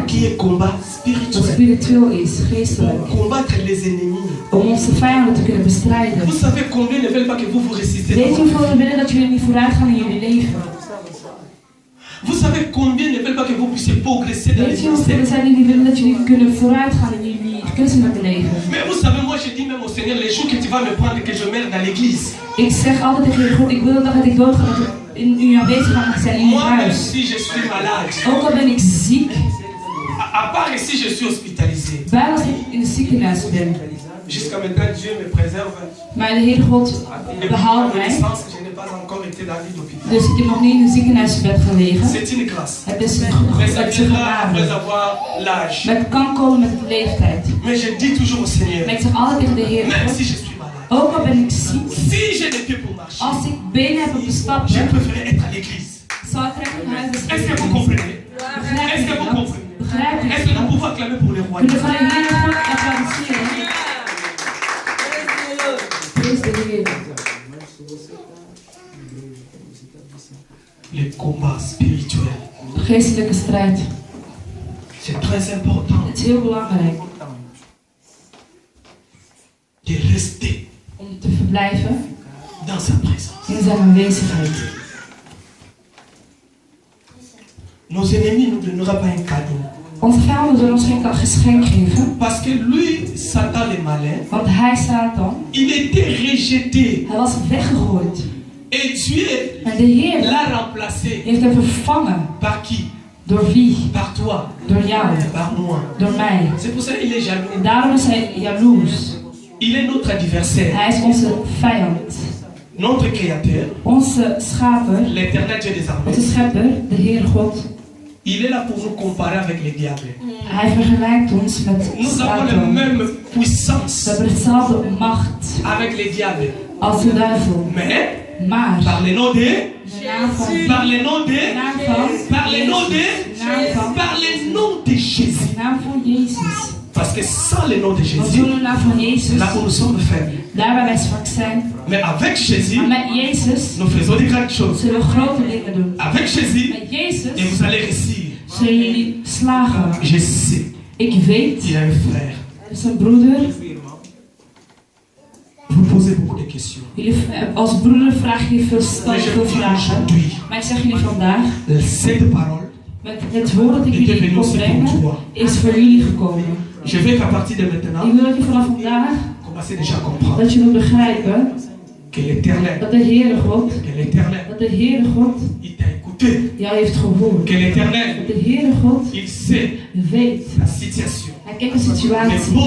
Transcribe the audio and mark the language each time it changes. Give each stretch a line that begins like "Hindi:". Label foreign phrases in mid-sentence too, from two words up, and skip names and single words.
French: qui est combat
Dutch: dat
French: spirituel.
Dutch: spiritueel is, geestelijk.
French: Pour combattre les ennemis.
Dutch: Om onze vijanden te kunnen bestrijden.
French: Vous savez combien ne veullen pas que vous vous réussissiez.
Dutch: Weet je hoeveel willen dat jullie niet vooruit gaan in jullie leven?
French: Vous savez combien ne veulent pas que vous puissiez progresser dans
Dutch: Weet
French: les
Dutch: je hoeveel
French: ministères.
Dutch: zijn die niet willen dat jullie kunnen vooruit gaan in jullie christelijke leven?
French: Mais vous savez, moi je dis même au Seigneur, les jours que tu vas me prendre, que je meure dans l'église.
Dutch: Ik zeg altijd tegen je God, ik wil de dag dat ik doodga, dat ik in uw aanwezigheid mag zijn in uw
French: Moi, même
Dutch: huis.
French: si je suis malade,
Dutch: Ook al ben ik ziek,
French: à part ici, je suis hospitalisé.
Dutch: bij als ik in het ziekenhuis ben.
French: Jusqu'à maintenant, Dieu me préserve.
Dutch: Maar de Heer God
French: Et
Dutch: behoudt
French: pour
Dutch: mij.
French: connaissance, je n'ai pas encore été dans l'île d'hôpital.
Dutch: Dus ik heb nog niet in een ziekenhuisbed gelegen.
French: C'est une grâce.
Dutch: Het is
French: Mais ça
Dutch: het is een
French: viendra après
Dutch: genade.
French: avoir l'âge.
Dutch: Maar het kan komen met de leeftijd.
French: Mais je dis toujours au Seigneur,
Dutch: Maar ik zeg altijd tegen de Heer
French: même
Dutch: God,
French: si je suis malade,
Dutch: ook al ben ik ziek,
French: si j'ai des pieds pour marcher,
Dutch: als ik benen heb om te
French: je
Dutch: stappen,
French: préfère être à l'église.
Dutch: zal ik trekken naar huis.
French: Est-ce que vous comprenez?
Dutch: Begrijp
French: Est-ce
Dutch: je
French: que vous
Dutch: dat?
French: comprenez?
Dutch: Begrijp je
French: Est-ce que nous
Dutch: dat?
French: pouvons acclamer pour les rois?
Dutch: Kunnen we van de Heer God applaudisseren? Prijs de Heer.
French: Le combat spirituel,
Dutch: Geestelijke strijd.
French: c'est très important
Dutch: Het is heel belangrijk
French: de rester
Dutch: om te verblijven
French: dans sa présence.
Dutch: in zijn aanwezigheid.
French: Nos ennemis ne nous donneront pas un cadeau.
Dutch: Onze vijanden zullen ons geen geschenk geven,
French: Parce que lui, Satan le malin,
Dutch: want hij, Satan,
French: il était rejeté.
Dutch: hij was weggegooid.
French: Et Dieu
Dutch: En de Heer
French: l'a remplacé.
Dutch: heeft hem vervangen.
French: Par qui?
Dutch: Door wie?
French: Par toi.
Dutch: Door jou.
French: Par moi.
Dutch: Door mij.
French: C'est pour ça qu'il est jaloux.
Dutch: En daarom is hij jaloers.
French: Il est notre adversaire.
Dutch: Hij is onze vijand.
French: Notre créateur.
Dutch: Onze schaper,
French: L'éternel Dieu des armées.
Dutch: onze schepper, de Heer God.
French: Il est là pour nous comparer avec les diables.
Dutch: Hij vergelijkt ons met
French: Nous avons la
Dutch: Satan.
French: même
Dutch: We
French: puissance
Dutch: hebben dezelfde macht
French: avec les diables.
Dutch: als de duivel.
French: Mais
Dutch: Maar
French: par le nom de,
Dutch: de naam van,
French: par le nom de, par le nom de, par le nom de Jésus.
Dutch: de naam van Jezus.
French: Parce que sans le nom de
Dutch: Want
French: Jésus,
Dutch: zonder de naam van Jezus,
French: là où nous sommes faibles.
Dutch: daar waar wij zwak zijn,
French: Mais avec Jésus,
Dutch: maar met Jezus
French: nous faisons des grandes choses.
Dutch: zullen we grote dingen doen.
French: Avec Jésus,
Dutch: Met Jezus
French: et vous allez réussir.
Dutch: zullen jullie slagen.
French: Je sais,
Dutch: Ik weet,
French: il a un frère.
Dutch: er is een broeder.
French: Vous posez beaucoup de questions.
Dutch: Jullie, als broeder vraag je veel,
French: Mais je
Dutch: veel
French: vous dis
Dutch: vragen.
French: aujourd'hui,
Dutch: Maar ik zeg jullie vandaag,
French: cette parole
Dutch: met het woord dat ik
French: était
Dutch: jullie
French: venue
Dutch: kon
French: aussi pour
Dutch: brengen,
French: toi.
Dutch: is voor jullie gekomen.
French: Je veux qu'à partir de
Dutch: Ik
French: maintenant,
Dutch: wil dat je vanaf vandaag,
French: commencez déjà à comprendre
Dutch: dat je moet begrijpen,
French: que l'Éternel,
Dutch: dat de Heere God,
French: que l'Éternel,
Dutch: dat de Heere God
French: il t'a écouté.
Dutch: jou heeft gehoord.
French: Que l'Éternel,
Dutch: Dat de Heere God
French: il sait
Dutch: weet,
French: la situation.
Dutch: hij kent de situatie.